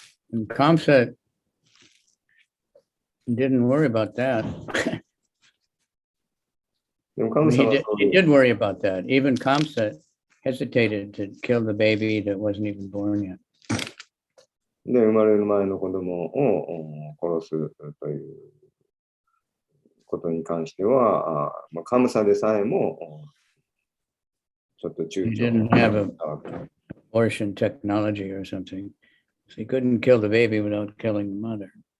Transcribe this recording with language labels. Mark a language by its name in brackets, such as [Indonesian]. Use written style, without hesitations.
[English] And Kamsa didn't worry about that. [Japanese] でも神様は [English] he did worry about that. Even Kamsa hesitated to kill the baby that wasn't even born yet. [Japanese] で、生まれる前の子供を殺すということに関しては、神様でさえもちょっと躊躇 [English] He didn't have an abortion technology or something. So he couldn't kill the baby without killing the mother.